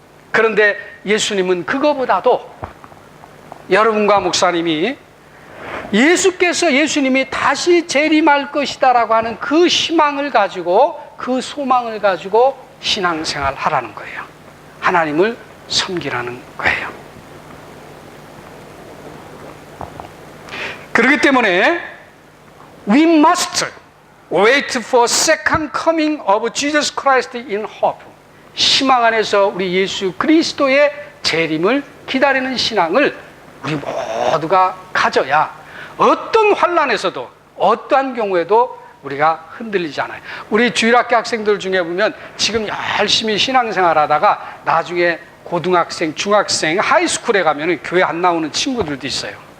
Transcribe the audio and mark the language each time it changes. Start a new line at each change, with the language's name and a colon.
Korean: 그런데 예수님은 그거보다도, 여러분과 목사님이 예수님이 다시 재림할 것이다라고 하는 그 희망을 가지고, 그 소망을 가지고 신앙생활 하라는 거예요. 하나님을 섬기라는 거예요. 그렇기 때문에
English: we must wait for second coming of Jesus Christ in hope.
Korean: 희망 안에서 우리 예수 그리스도의 재림을 기다리는 신앙을 우리 모두가 가져야 어떤 환난에서도, 어떠한 경우에도 우리가 흔들리지 않아요. 우리 주일학교 학생들 중에 보면 지금 열심히 신앙생활 하다가 나중에 고등학생, 중학생, 하이스쿨에 가면 교회 안 나오는 친구들도 있어요.